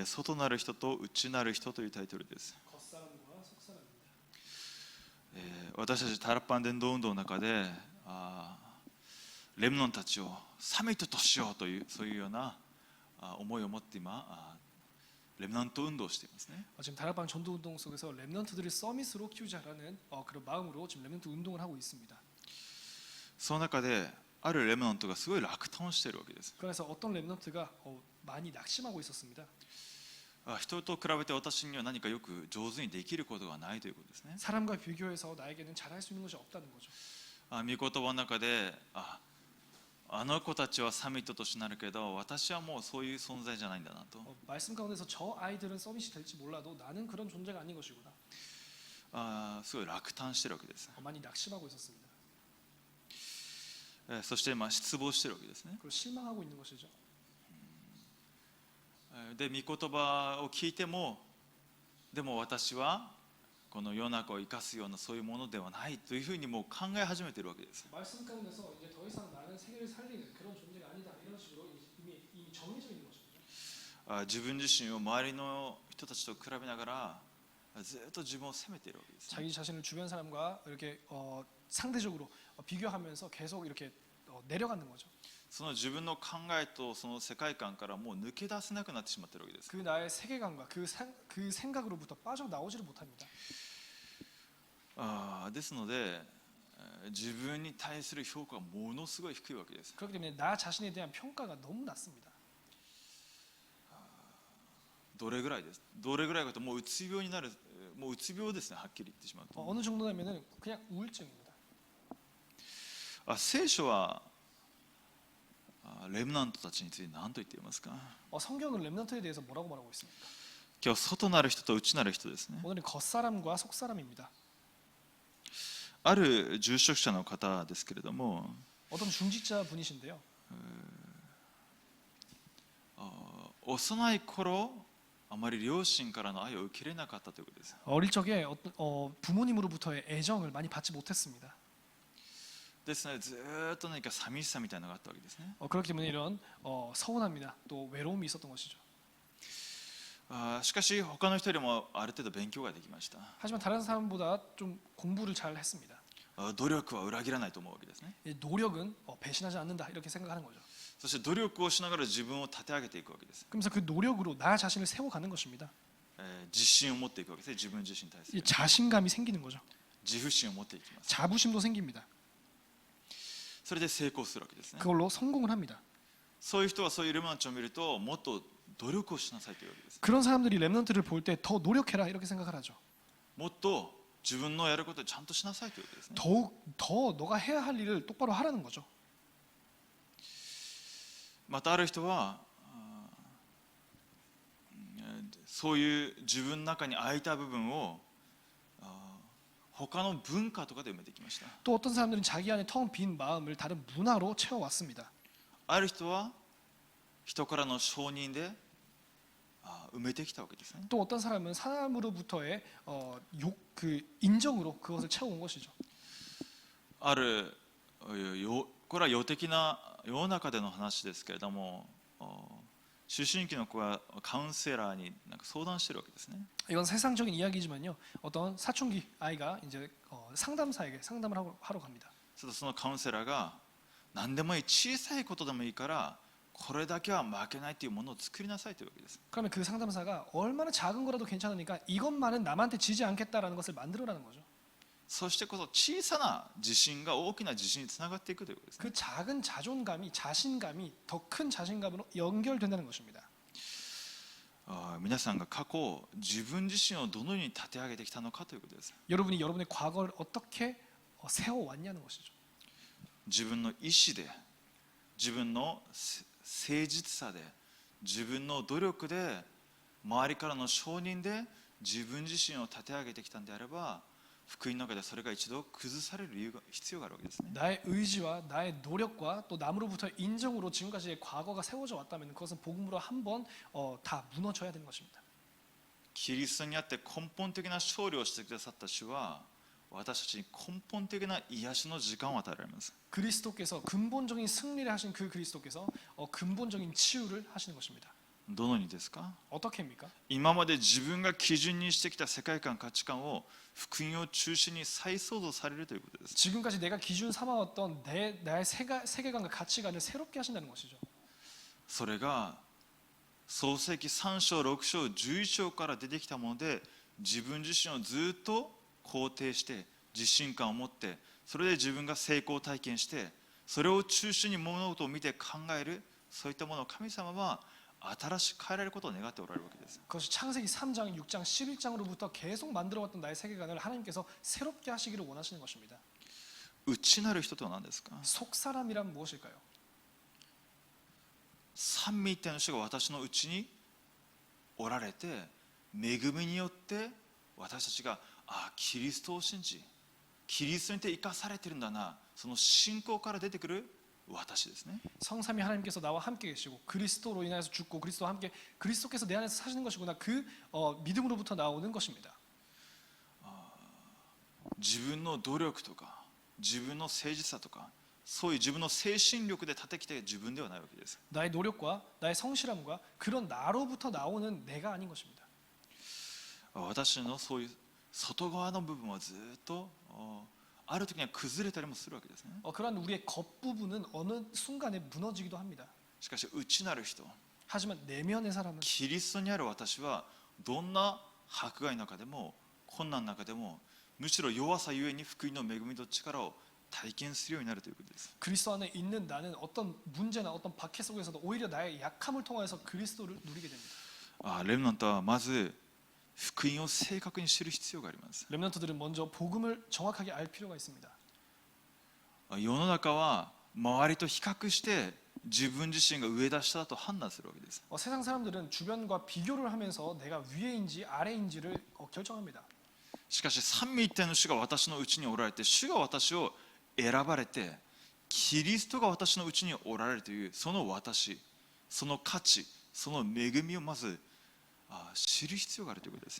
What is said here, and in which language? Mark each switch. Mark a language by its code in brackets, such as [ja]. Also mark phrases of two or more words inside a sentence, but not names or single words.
[ja] 外なる人と内なる人というタイトルです。私たちタラッパン伝道運動の中でレムノンたちをサミットとしようというそういうような思いを持って今レムナント運動をしていますね。 [ko] 지금 다락방 전도 운동 속에서 렘넌트들을 서밋으로 키우자라는 그런 마음으로 지금 렘넌트 운동을 하고 있습니다. [ja] その中であるレムナントがすごい落胆しているわけです。 [ko] 그래서 어떤 렘넌트가 많이 낙심하고 있었습니다. [ja] 人と比べて私には何かよく上手にできることがないということですね。 [ko] 사람과 비교해서 나에게는 잘할 수 있는 것이 없다는 거죠. [ja] 御言葉の中であの子たちはサミットとしてなるけど、私はもうそういう存在じゃないんだなと。 [ko] 말씀 가운데서 저 아이들은 서밋이 될지 몰라도 나는 그런 존재가 아닌 것이구나. [ja] すごい落胆しているわけです。 [ko] 많이 낙심하고 있었습니다. [ja] そして失望しているわけですね。 [ko] 그리고 실망하고 있는 것이죠. [ja] で御言葉を聞いても、でも私はこの世の中を生かすようなそういうものではないというふうにもう考え始めているわけです。 [ko] 말씀 가운데서 이제 더 이상 나는 세계를 살리는 그런 존재가 아니다 이런 식으로 이미 정해져 있는 것입니다. [ja] 自分自身を周りの人たちと比べながらずっと自分を責めているわけです。 [ko] 자기 자신을 주변 사람과 이렇게 상대적으로 비교하면서 계속 이렇게 내려가는 거죠. [ja] その自分の考えとその世界観からもう抜け出せなくなってしまっているわけです。 [ko] 그 나의 세계관과 그 생각으로부터 빠져나오지를 못합니다. [ja] ですので自分に対する評価がものすごい低いわけです。 [ko] 그렇기 때문에 나 자신에 대한 평가가 너무 낮습니다. [ja] どれぐらいです。どれぐらいかともううつ病になる、もううつ病ですね、はっきり言ってしまうと。 [ko] 어느 정도냐면은 그냥 우울증입니다. [ja] 聖書はレムナントたちについて何と言っていますか。 [ko] 성경은 렘넌트에 대해서 뭐라고 말하고 있습니까? [ja] 今日外なる人と内なる人ですね。 [ko] 오늘은 겉사람과 속사람입니다. [ja] ある住職者の方ですけれども、 [ko] 어떤 중직자 분이신데요. [ja] 幼い頃あまり両親からの愛を受けれなかったということです。 [ko] 어릴 적에 부모님으로부터의 애정을 많이 받지 못했습니다. [ja] ですのでずっと何か寂しさみたいなのがあったわけですね。 [ko] 그렇기 때문에 이런 서운함이나 또 외로움이 있었던 것이죠. [ja] しかし他の人よりもある程度勉強ができました。 [ko] 하지만 다른 사람보다 좀 공부를 잘 했습니다. [ja] 努力は裏切らないと思うわけですね。 [ko] 노력은 배신하지 않는다 이렇게 생각하는 거죠. [ja] そして努力をしながら自分を立て上げていくわけです。 [ko] 그러면서 그 노력으로 나 자신을 세워가는 것입니다. [ja] 自信を持っていくわけですね。自分自身に対する [ko] 자신감이 생기는 거죠. [ja] 自負心を持っていきます。 [ko] 자부심도 생깁니다. [ja] それで成功するわけですね。 [ko] 그걸로 성공을 합니다. [ja] そういう人はそういうレムナントを見るともっと努力をしなさいというわけです。 [ko] 그런 사람들이 렘넌트를 볼 때 더 노력해라 이렇게 생각을 하죠. [ja] もっと自分のやることをちゃんとしなさいというわけですね。 [ko] 더욱 더 너가 해야 할 일을 똑바로 하라는 거죠. [ja] またある人はそういう自分の中に空いた部分を他の文化とかで埋めてきました。 [ko] 또 어떤 사람들은 자기 안에 텅 빈 마음을 다른 문화로 채워왔습니다. [ja] ある人は人からの承認で埋めてきたわけですね。 [ko] 또 어떤 사람은 사람으로부터의 인정으로 그것을 채워온 것이죠. [ja] あるこれは世的な世の中での話ですけれども、思春期の子がカウンセラーになんか相談してるわけですね。 [ko] 이건 세상적인 이야기지만요. 어떤 사춘기 아이가 이제 상담사에게 상담을 하러 갑니다. [ja] そのカウンセラーが何でもいい、小さいことでもいいからこれだけは負けないというものを作りなさいというわけです。 [ko] 그러면 그 상담사가 얼마나 작은 거라도 괜찮으니까 이것만은 남한테 지지 않겠다라는 것을 만들어라는 거죠. [ja] そしてこそ小さな自信が大きな自信につながっていくということですね。 [ko] 그 작은 자존감이 자신감이 더 큰 자신감으로 연결된다는 것입니다. [ja] 皆さんが過去自分自身をどのように立て上げてきたのかということです。 [ko] 여러분이 여러분의 과거를 어떻게 세워왔냐는 것이죠. [ja] 自分の意志で、自分の誠実さで、自分の努力で、周りからの承認で自分自身を立て上げてきたんであれば、福音の中でそれが一度崩される理由が必要があるわけですね。 [ko] 나의 의지와 나의 노력과 또 남으로부터 인정으로 지금까지의 과거가 세워져 왔다면 그것은 복음으로 한번 다 무너져야 되는 것입니다. [ja] キリストにあって根本的な勝利をしてくださった主は、私たちに根本的な癒しの時間を与えられます。 [ko] 그리스도께서 근본적인 승리를 하신 그 그리스도께서 근본적인 치유를 하시는 것입니다. [ja] どのようにですか？ [ko] 어떻게입니까? [ja] 今まで自分が基準にしてきた世界観、価値観を福音を中心に再創造されるということです。 [ko] 지금까지 내가 기준 삼아왔던 나의 세계관과 가치관을 새롭게 하신다는 것이죠. [ja] それが創世記3章6章11章から出てきたもので、自分自身をずっと肯定して自信感を持って、それで自分が成功体験して、それを中心に物事を見て考える、そういったものを神様は新しく変えられることを願っておられるわけです。 [ko] 그것이 창세기 3장, 6장, 11장으로부터 계속 만들어왔던 나의 세계관을 하나님께서 새롭게 하시기를 원하시는 것입니다. [ja] 内なる人とは何ですか？ [ko] 속사람이란 무엇일까요? [ja] 三位一体の主が私のうちにおられて、恵みによって私たちがキリストを信じ、キリストにて生かされているんだな、その信仰から出てくる私ですね。 [ko] 성삼위 하나님께서 나와 함께 계시고 그리스도로 인하여서 죽고 그리스도와 함께 그리스도께서 내 안에서 사시는 것이구나. 그 믿음으로부터 나오는 것입니다. [ja] 自分の努力とか自分の誠実さとか、そういう自分の精神力で立てきて自分ではないわけです。 [ko] 나의 노력과 나의 성실함과 그런 나로부터 나오는 내가 아닌 것입니다. [ja] 私のそういう外側の部分はずっとある時には崩れたりもするわけですね。 [ko] 그러한 우리의 겉부분은 어느 순간에 무너지기도 합니다. [ja] しかし内なる人、 [ko] 하지만 내면의 사람은 [ja] キリストにある私はどんな迫害の中でも困難の中でも、むしろ弱さゆえに福音の恵みと力を体験するようになるということです。 [ko] 그리스도 안에 있는 나는 어떤 문제나 어떤 박해 속에서도 오히려 나의 약함을 통해서 그리스도를 누리게 됩니다. [ja] レムナントはまず福音を正確に知る必要があります。 [ko] 렘넌트들은 먼저 복음을 정확하게 알 필요가 있습니다. [ja] 世の中は周りと比較して自分自身が上だ下だと判断するわけです。 [ko] 세상 사람들은 주변과 비교를 하면서 내가 위에인지 아래인지를 결정합니다. [ja] しかし三位一体の主が私のうちにおられて、主が私を選ばれて、キリストが私のうちにおられるというその私、その価値、その恵みをまず知る必要があるということです。